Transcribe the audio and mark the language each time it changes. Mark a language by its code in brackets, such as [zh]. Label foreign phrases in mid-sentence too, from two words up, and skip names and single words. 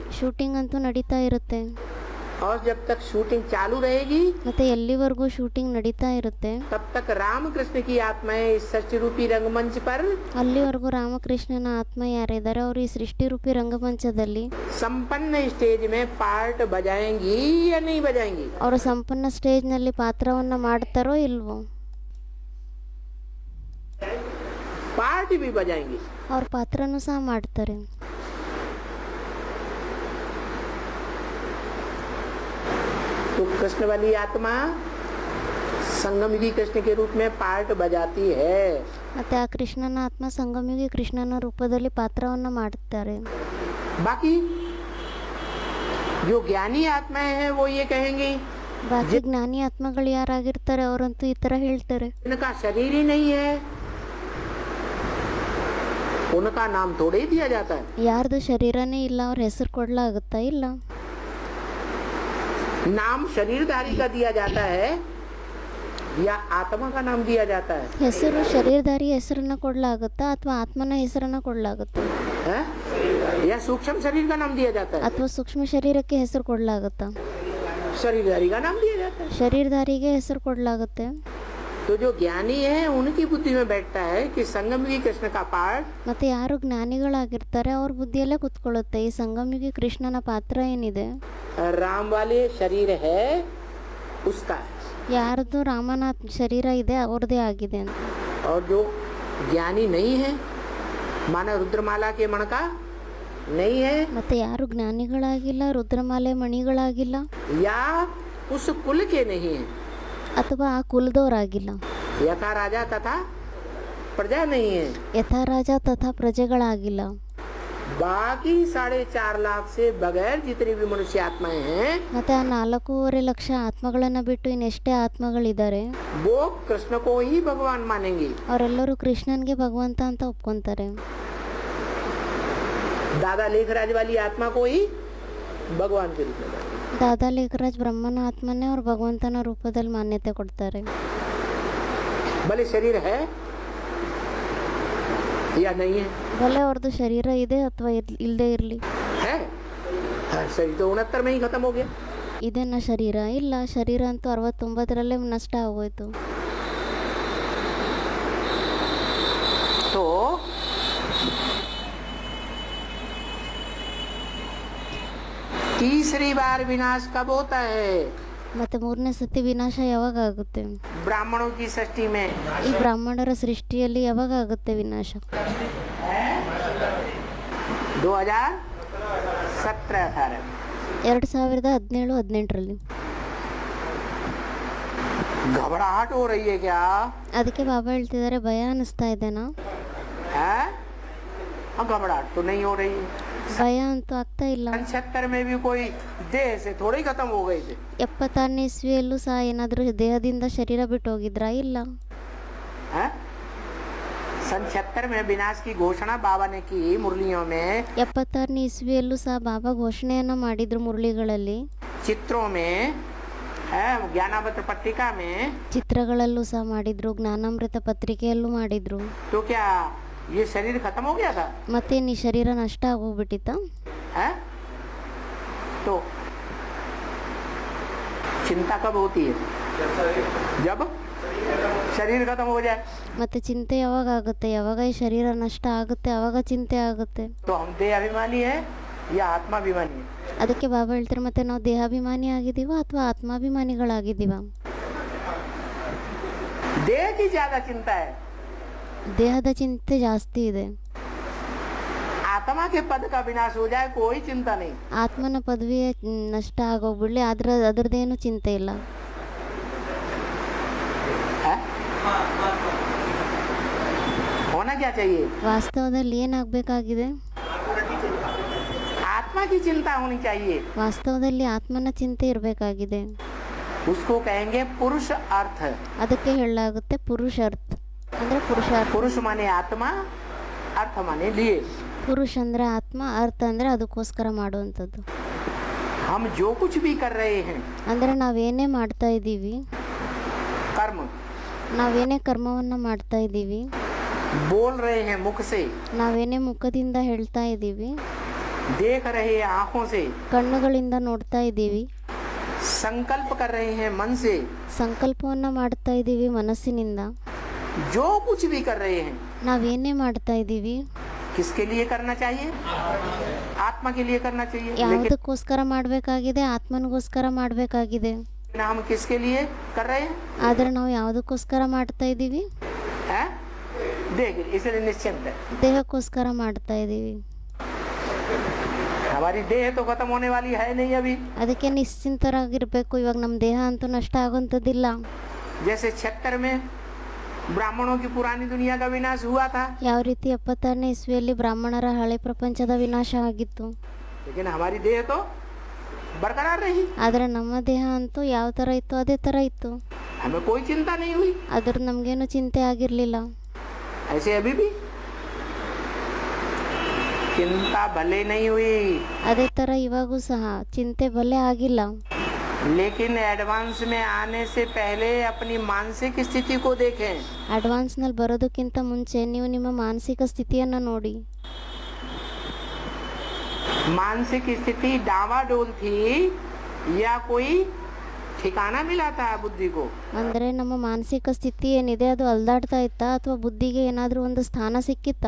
[kn] ಶೂಟಿಂಗ್ ಅಂತೂ ನಡೀತಾ ಇರುತ್ತೆ. [hi] और जब तक शूटिंग चालू रहेगी [kn] ಮತ್ತೆ ಎಲ್ಲಿವರೆಗೂ ಶೂಟಿಂಗ್ ನಡೀತಾ ಇರುತ್ತೆ [hi] तब तक रामकृष्ण की आत्माएं इस सृष्टि रूपी रंगमंच पर [kn] ಅಲ್ಲಿವರೆಗೂ ರಾಮಕೃಷ್ಣನ ಆತ್ಮ ಯಾರಿದ್ದಾರೆ ಅವರು ಈ ಸೃಷ್ಟಿ ರೂಪಿ ರಂಗಮಂಚದಲ್ಲಿ [hi] संपन्न स्टेज में पार्ट बजाएंगी या नहीं बजाएंगी? [kn] ಅವರು ಸಂಪನ್ನ ಸ್ಟೇಜ್ನಲ್ಲಿ ಪಾತ್ರವನ್ನ ಮಾಡ್ತಾರೋ ಇಲ್ವೋ? [hi] पार्ट भी बजाएंगी। [kn] ಅವ್ರ ಪಾತ್ರನೂ ಸಹ ಮಾಡ್ತಾರೆ. [hi] तो कृष्ण वाली आत्मा संगमयुगी कृष्ण के रूप में पार्ट बजाती है। [kn] ಮತ್ತೆ ಆ ಕೃಷ್ಣನ ಆತ್ಮ ಸಂಗಮಿಗೆ ಕೃಷ್ಣನ ರೂಪದಲ್ಲಿ ಪಾತ್ರವನ್ನ ಮಾಡುತ್ತಾರೆ. [hi] बाकी जो ज्ञानी आत्माएं हैं वो ये कहेंगी, [kn] ಬಾಕಿ ಜ್ಞಾನಿ ಆತ್ಮಗಳು ಯಾರಾಗಿರ್ತಾರೆ ಅವರಂತೂ ಈ ತರ ಹೇಳ್ತಾರೆ, [hi] इनका शरीर ही नहीं है, उनका नाम थोड़े ही दिया जाता है। [kn] ಯಾರ್ದು ಶರೀರನೇ ಇಲ್ಲ ಅವ್ರ ಹೆಸರು ಕೊಡ್ಲಾಗುತ್ತಾ? ಇಲ್ಲ. [hi] नाम शरीरधारी का दिया जाता है या आत्मा का नाम दिया जाता है? [kn] ಹೆಸರು ಶರೀರಧಾರಿ ಹೆಸರನ್ನ ಕೊಡ್ಲಾಗುತ್ತಾ ಅಥವಾ ಆತ್ಮನ ಹೆಸರನ್ನ ಕೊಡ್ಲಾಗುತ್ತಾ? [hi] है? या सूक्ष्म शरीर का नाम दिया जाता है? [kn] ಅಥವಾ ಸೂಕ್ಷ್ಮ ಶರೀರಕ್ಕೆ ಹೆಸರು ಕೊಡ್ಲಾಗುತ್ತಾ? [hi] शरीरधारी का नाम दिया जाता है। [kn] ಶರೀರಧಾರಿಗೆ ಹೆಸರು ಕೊಡ್ಲಾಗುತ್ತೆ. [hi] तो जो ज्ञानी है उनकी बुद्धि में बैठता है कि संगमयुगी कृष्ण का पार्ट, [kn] ಮತ್ತೆ ಯಾರು ಜ್ಞಾನಿಗಳಾಗಿರ್ತಾರೆ ಅವ್ರ ಬುದ್ಧಿಯಲ್ಲೇ ಕುತ್ಕೊಳ್ಳುತ್ತೆ ಈ ಸಂಗಮಿಗೆ ಕೃಷ್ಣನ ಪಾತ್ರ ಏನಿದೆ [hi] राम वाले शरीर है उसका है। [kn] ಯಾರ್ದು ರಾಮನ ಶರೀರ ಇದೆ ಅವ್ರದೇ ಆಗಿದೆ ಅಂತ. [hi] और जो ज्ञानी नहीं है माना रुद्रमाला के मण का नहीं है, [kn] ಮತ್ತೆ ಯಾರು ಜ್ಞಾನಿಗಳಾಗಿಲ್ಲ, ರುದ್ರಮಾಲೆ ಮಣಿಗಳಾಗಿಲ್ಲ, [hi] या उस कुल के नहीं है, [kn] ಅಥವಾ ಆ ಕುಲದವರಾಗಿಲ್ಲ, [hi] यथा राजा तथा प्रजा नहीं है, [kn] ಯಥಾ ರಾಜ ತಥಾ ಪ್ರಜೆಗಳಾಗಿಲ್ಲ, [hi] बाकी 4.5 लाख से बगैर जितनी भी मनुष्य आत्माएं हैं [kn] ಮತ್ತೆ ಆ 4.5 ಲಕ್ಷ ಆತ್ಮಗಳನ್ನ ಬಿಟ್ಟು ಇನ್ನೆಷ್ಟೇ ಆತ್ಮಗಳಿದ್ದಾರೆ [hi] वो कृष्ण को ही भगवान मानेंगे। [kn] ಅವರೆಲ್ಲರೂ ಕೃಷ್ಣನ್ಗೆ ಭಗವಂತ ಅಂತ ಒಪ್ಕೊಂತಾರೆ. [hi] दादा लेखराज वाली आत्मा को ही भगवान के रूप में मानेंगे। [kn] ದಾದಾ ಲೇಖರಾಜ್ ಬ್ರಹ್ಮನ ಆತ್ಮನೇ ಅವ್ರು ಭಗವಂತನ ರೂಪದಲ್ಲಿ ಮಾನ್ಯತೆ ಕೊಡ್ತಾರೆ. [hi] भले शरीर है या नहीं है, [kn] ಭಲೆ ಅವ್ರದ್ದು ಶರೀರ ಇದೆ ಅಥವಾ ಇಲ್ಲದೆ ಇರಲಿ, [hi] है हाँ, शरीर तो 69 में ही खत्म हो गया। [kn] ಇದೇನ ಶರೀರ? ಇಲ್ಲ, ಶರೀರ ಅಂತೂ 69ರಲ್ಲೇ ನಷ್ಟ ಆಗೋಯ್ತು. [hi] तो तीसरी बार विनाश कब होता है? [kn] ಮತ್ತೆ ಮೂರನೇ ಸತಿ ವಿನಾಶ ಯಾವಾಗ ಆಗುತ್ತೆ? [hi] ब्राह्मणों की सृष्टि में [kn] ಈ ಬ್ರಾಹ್ಮಣರ ಸೃಷ್ಟಿಯಲ್ಲಿ ಯಾವಾಗ ಆಗುತ್ತೆ ವಿನಾಶ? [hi] 2017-18 [kn] 2017-18ರಲ್ಲಿ. [hi] घबराहट हो रही है क्या? [kn] ಅದಕ್ಕೆ ಬಾಬಾ ಹೇಳ್ತಿದ್ದಾರೆ, ಭಯ ಅನಿಸ್ತಾ ಇದೆನಾ? [hi] है? हाँ, घबराहट तो नहीं हो रही है। [kn] ಭಯ ಅಂತೂ ಆಗ್ತಾ ಇಲ್ಲ. [hi] 76 में भी कोई देह से थोड़ी खत्म हो गई थी। [kn] 76ನೇ ಇಸ್ವಿಯಲ್ಲೂ ಸಹ ಏನಾದರೂ ದೇಹದಿಂದ ಶರೀರ ಬಿಟ್ಟು ಹೋಗಿದ್ರಾ? ಇಲ್ಲ. [hi] है? 76 में विनाश की घोषणा बाबा ने की मुरलियों में, [kn] 76ನೇ ಇಸ್ವಿಯಲ್ಲೂ ಸಹ ಬಾಬಾ ಘೋಷಣೆಯನ್ನ ಮಾಡಿದ್ರು ಮುರಳಿಗಳಲ್ಲಿ, [hi] चित्रों में, है ज्ञानामृत पत्रिका में। [kn] ಚಿತ್ರಗಳಲ್ಲೂ ಸಹ ಮಾಡಿದ್ರು, ಜ್ಞಾನಾಮೃತ ಪತ್ರಿಕೆಯಲ್ಲೂ ಮಾಡಿದ್ರು. [hi] तो क्या ये शरीर खत्म हो गया था? [kn] ಮತ್ತೆ ಈ ಶರೀರ ನಷ್ಟ ಆಗೋಗ್ಬಿಟ್ಟಿತ್ತ? [hi] है? तो चिंता कब होती है? जब शरीर खत्म हो जाए [kn] ಮತ್ತು ಚಿಂತೆ ಯಾವಾಗ ಆಗುತ್ತೆ, ಯಾವಾಗ ಈ ಶರೀರ ನಷ್ಟ ಆಗುತ್ತೆ ಆವಾಗ ಚಿಂತೆ ಆಗುತ್ತೆ. [hi] तो हम देह अभिमानी है या आत्माभिमानी है? [kn] ಅದಕ್ಕೆ ಬಾಬಾ ಹೇಳ್ತಾರೆ, ಮತ್ತೆ ನಾವು ದೇಹಾಭಿಮಾನಿ ಆಗಿದ್ದೀವ ಅಥವಾ ಆತ್ಮಾಭಿಮಾನಿಗಳಾಗಿದ್ದೀವ? [hi] देह की ज्यादा चिंता है, [kn] ದೇಹದ ಚಿಂತೆ ಜಾಸ್ತಿ ಇದೆ. [hi] आत्मा के पद का विनाश हो जाए कोई चिंता नहीं. [kn] ಆತ್ಮನ ಪದವಿಯ ನಷ್ಟ ಆಗೋಗ್ಬಿಡ್ಲಿ, ಅದರದ್ದೇನು ಚಿಂತೆ ಇಲ್ಲ. [hi] है? होना क्या चाहिए? [kn] ವಾಸ್ತವದಲ್ಲಿ ಏನಾಗಬೇಕಾಗಿದೆ? [hi] आत्मा की चिंता होनी चाहिए. [kn] ವಾಸ್ತವದಲ್ಲಿ ಆತ್ಮನ ಚಿಂತೆ ಇರಬೇಕಾಗಿದೆ. [hi] उसको कहेंगे पुरुष अर्थ. [kn] ಅದಕ್ಕೆ ಹೇಳಲಾಗುತ್ತೆ ಪುರುಷಾರ್ಥ ಅಂದ್ರೆ ಪುರುಷಾರ್ಥ. [hi] पुरुष माने आत्मा, अर्थ माने लिए. [kn] ಪುರುಷ ಅಂದ್ರೆ ಆತ್ಮ, ಅರ್ಥ ಅಂದ್ರೆ ಅದಕ್ಕೋಸ್ಕರ ಮಾಡುವಂಥದ್ದು. [hi] हम जो कुछ भी कर रहे हैं [kn] ಅಂದ್ರೆ ನಾವೇನೇ ಮಾಡ್ತಾ ಇದ್ದೀವಿ, [hi] कर्म [kn] ನಾವೇನೇ ಕರ್ಮವನ್ನ ಮಾಡ್ತಾ ಇದ್ದೀವಿ, [hi] बोल रहे हैं मुख से, [kn] ನಾವೇನೇ ಮುಖದಿಂದ ಹೇಳ್ತಾ ಇದ್ದೀವಿ, [hi] देख रहे हैं आँखों से, [kn] ಕಣ್ಣುಗಳಿಂದ ನೋಡ್ತಾ ಇದ್ದೀವಿ, [hi] संकल्प कर रहे हैं मन से, [kn] ಸಂಕಲ್ಪವನ್ನ ಮಾಡ್ತಾ ಇದ್ದೀವಿ ಮನಸ್ಸಿನಿಂದ, [hi] जो कुछ भी कर रहे हैं [kn] ನಾವೇನೇ ಮಾಡ್ತಾ ಇದ್ದೀವಿ [hi] किसके लिए करना चाहिए? आत्मा के लिए करना चाहिए. लेकिन [kn] ಯಾವುದಕ್ಕೋಸ್ಕರ ಮಾಡಬೇಕಾಗಿದೆ? ಆತ್ಮನಿಗೋಸ್ಕರ ಮಾಡಬೇಕಾಗಿದೆ. [hi] हम किसके लिए कर रहे हैं? [kn] ಆದರೆ ನಾವು ಯಾವುದಕ್ಕೋಸ್ಕರ ಮಾಡ್ತಾ ಇದ್ದೀವಿ? [hi] हैं? देख इसलिए निश्चिंत है. [kn] ದೇಹಕ್ಕೋಸ್ಕರ ಮಾಡ್ತಾ ಇದ್ದೀವಿ. [hi] हमारी देह तो खत्म होने वाली है नहीं अभी. [kn] ಅದಕ್ಕೆ ನಿಶ್ಚಿಂತರಾಗಿರ್ಬೇಕು. ಇವಾಗ ನಮ್ಮ ದೇಹ ಅಂತೂ ನಷ್ಟ ಆಗುವಂಥದ್ದಿಲ್ಲ. [hi] जैसे 76 में ब्राह्मणों की पुरानी दुनिया का विनाश हुआ था, [kn] ಯಾವ ರೀತಿ 76ನೇ ಇಸ್ವಿಯಲ್ಲಿ ಬ್ರಾಹ್ಮಣರ ಹಳೆ ಪ್ರಪಂಚದ ವಿನಾಶ ಆಗಿತ್ತು. [hi] लेकिन हमारी देह तो बरकरार रही. [kn] ಆದರೆ ನಮ್ಮ ದೇಹ ಅಂತೂ ಯಾವ ಥರ ಇತ್ತು ಅದೇ ಥರ ಇತ್ತು. [hi] हमें कोई चिंता नहीं हुई. [kn] ಅದ್ರ ನಮಗೇನು ಚಿಂತೆ ಆಗಿರಲಿಲ್ಲ. [hi] ऐसे अभी भी चिंता भले नहीं हुई, [kn] ಅದೇ ಥರ ಇವಾಗೂ ಸಹ ಚಿಂತೆ ಭಲೆ ಆಗಿಲ್ಲ. [hi] लेकिन एडवांस में आने से पहले अपनी मानसिक स्थिति को देखें. [kn] ಅಡ್ವಾನ್ಸ್ನಲ್ಲಿ ಬರೋದಕ್ಕಿಂತ ಮುಂಚೆ ನೀವು ನಿಮ್ಮ ಮಾನಸಿಕ ಸ್ಥಿತಿಯನ್ನು ನೋಡಿ. [hi] मानसिक स्थिति डावाडोल थी या कोई ठिकाना मिला था बुद्धि को? [kn] ಅಂದರೆ ನಮ್ಮ ಮಾನಸಿಕ ಸ್ಥಿತಿ ಏನಿದೆ ಅದು ಅಲ್ದಾಡ್ತಾ ಇತ್ತಾ ಅಥವಾ ಬುದ್ಧಿಗೆ ಏನಾದರೂ ಒಂದು ಸ್ಥಾನ ಸಿಕ್ಕಿತ್ತಾ?